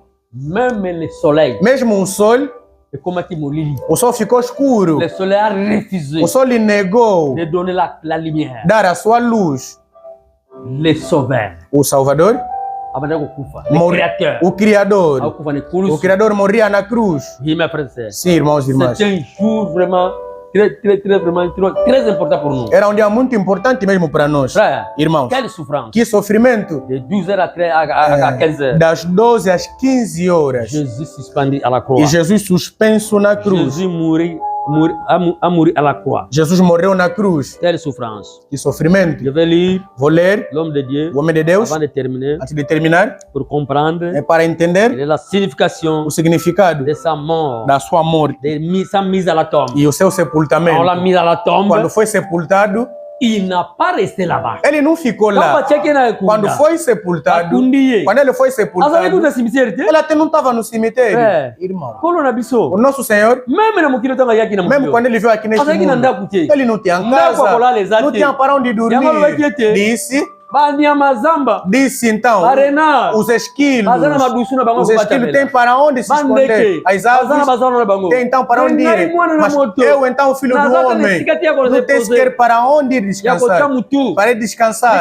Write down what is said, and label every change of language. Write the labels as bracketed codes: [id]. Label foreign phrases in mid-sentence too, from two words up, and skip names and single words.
[pt] Mesmo o sol, o sol ficou escuro. O sol lhe negou dar a sua luz. O Salvador, o Criador morria na cruz. Sim, irmãos e irmãs. [fr] Très important pour nous. [pt] Era um dia muito importante mesmo para nós, irmãos. Que sofrimento! [fr] De 12 à 15 heures. [pt] Das 12 às 15 horas. [fr] Jesus suspendu à la croix. [pt] E Jesus suspenso na cruz. [fr] Jesus a mourir à la croix. [pt] Jesus morreu na cruz. [fr] Quelle souffrance! [pt] Que sofrimento! [fr] Je vais lire. [pt] Vou ler [fr] l'homme de Dieu. [pt] O homem de Deus. [fr] Avant de terminer. [pt] Antes de terminar. [fr] Pour comprendre. [pt] É para entender. [fr] La signification. [pt] O significado. [fr] De sa mort. [pt] Da sua morte. [fr] De sa mise à la tombe. [pt] E o seu sepultamento. [fr] On l'a mis à la tombe. [pt] Quando foi sepultado, [fr] il n'a pas resté là-bas. [pt] Ele não ficou lá. Quando foi sepultado, quando ele foi sepultado, ele até não estava no cemitério, irmão. O nosso Senhor, mesmo quando ele veio aqui neste mundo, ele não tinha casa, não tinha para onde dormir. Disse então, os esquilos têm para onde se esconder, as aves têm então para onde ir, mas eu então, filho do homem, não tenho sequer para onde descansar, para descansar.